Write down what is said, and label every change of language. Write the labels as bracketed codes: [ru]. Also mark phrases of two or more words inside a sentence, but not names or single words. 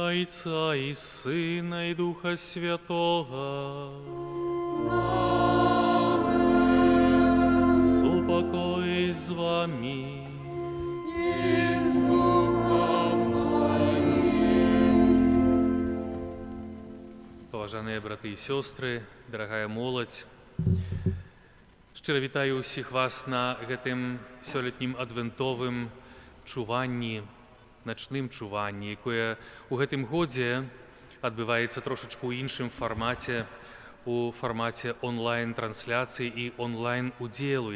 [ru] Отца и Сына и Духа Святого. Супокой с вами. И с Духом Твоим. [be] Поважаныя браты і сёстры, дарагая моладзь, шчыра вітаю ўсіх вас на гэтым сёлетнім адвентовым чуванні, начным чуванні, якое ў гэтым годзе адбываецца трошачку ў іншым фармаце, у фармаце онлайн-трансляцыі і онлайн-удзелу.